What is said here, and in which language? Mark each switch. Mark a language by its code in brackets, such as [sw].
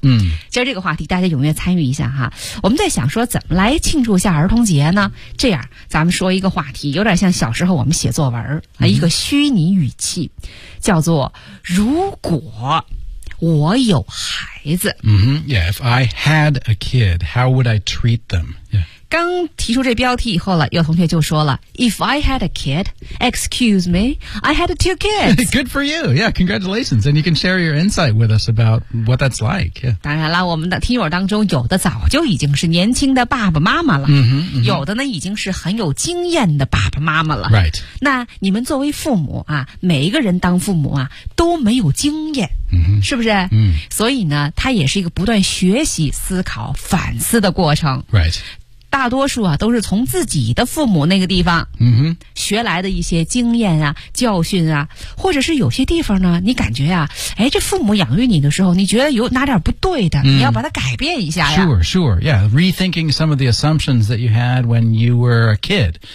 [zh] 嗯，今儿这个话题大家踊跃参与一下哈。我们在想说怎么来庆祝一下儿童节呢？这样，咱们说一个话题，有点像小时候我们写作文儿、嗯，一个虚拟语气，叫做“如果我有孩子”。 [en] 嗯哼 ，Yeah, if I had a kid, how would I treat them? Yeah。 [zh] 刚提出这标题以后了，有同学就说了 [en] If I had a kid, excuse me, I had two kids. Good for you. Yeah, congratulations. And you can share your insight with us about what that's like.、Yeah. [zh] 当然了，我们的听友当中有的早就已经是年轻的爸爸妈妈了、 mm-hmm, mm-hmm. 有的呢已经是很有经验的爸爸妈妈了。 [en] Right. [zh] 那你们作为父母啊，每一个人当父母啊都没有经验。 Mm-hmm. 是不是、 mm. 所以呢它也是一个不断学习思考反思的过程。 [en] Right. [zh] 大多数啊都是从自己的父母那个地方学来的一些经验啊教训啊，或者是有些地方呢你感觉啊，哎，这父母养育你的时候你觉得有哪点不对的、嗯、你要把它改变一下呀。 [en] Sure, sure, yeah. Rethinking some of the assumptions that you had when you were a kid.